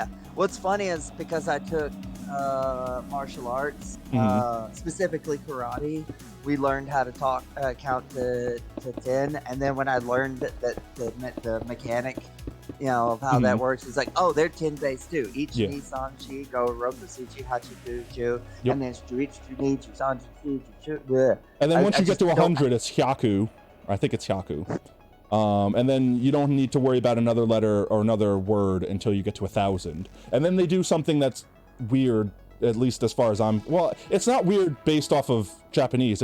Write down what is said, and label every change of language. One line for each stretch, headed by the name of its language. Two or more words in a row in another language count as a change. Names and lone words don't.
English: What's funny is because I took martial arts, specifically karate, we learned how to count to 10, and then when I learned the mechanic, you know, of how that works, it's like, oh, they're 10 base too. Each Yeah.
Japanese: 二 三 四 五 六 七 八 九十,
English: Yep. and then struichi ni chu san chu chu bleh. And then I- once I you get just to don't- 100, it's hyaku. I think it's hyaku. And then you don't need to worry about another letter or another word until you get to 1,000. And then they do something that's weird, at least as far as well, it's not weird based off of Japanese.